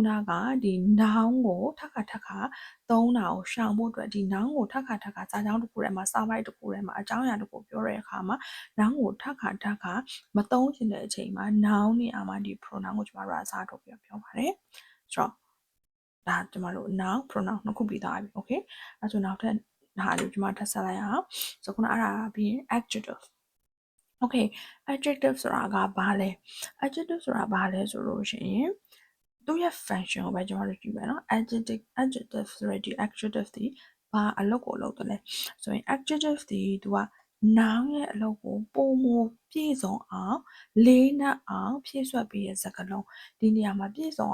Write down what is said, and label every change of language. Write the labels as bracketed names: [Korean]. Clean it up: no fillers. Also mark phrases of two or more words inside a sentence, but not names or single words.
[Burmese] နကဒီ noun ကိုထပ်ခါသုံးတာကိုရှောင်ဖို့အတွက်ဒီ noun ကိုထပ်ခါစာကြောင်းတစ်ခုထဲမှာစာပိုက်တစ်ခုထဲမှာအကြောင်းအရာတစ်ခုပြောတဲ့အခါမှာ noun ကိုထပ်ခါမသုံးချင်တဲ့အချိန်မှာ noun နေရာမှာဒီ pronoun ကိုကျွန်တော်တို့အစားထုတ်ပြီးပြောပါတယ်ဆိုတော့ဒါကျွန်တော်တို့ [English] noun pronoun [Burmese] နှစ်ခုပြီးသားပြီ okay အဲ့ဆိုနောက်ထပ်ဟာလေးကျွန်မထပ်ဆက်လိုက်အောင်ဆိုခုနအဲ့ဒါပြီးရင် adjective [English] okay adjective [Burmese] ဆိုတာကဘာလဲ adjective ဆိုတာဘာလဲဆိုလို့ရှိရင်သူ့ရဲ့ function ကိုပဲကျွန်တော်တို့ကြည့်မယ်နော် adjective ဆိုရတဲ့ adjective ဒီဘာအလုပ်ကိုလုပ်တယ်လဲဆိုရင် adjective ဒီသူက noun ရဲ့အလုပ်ကိုပုံမပြည့်စုံအောင်လေးနက်အောင်ဖြည့်ဆွတ်ပေးတဲ့စကားလုံးဒီနေရာမှာပြည့်စုံ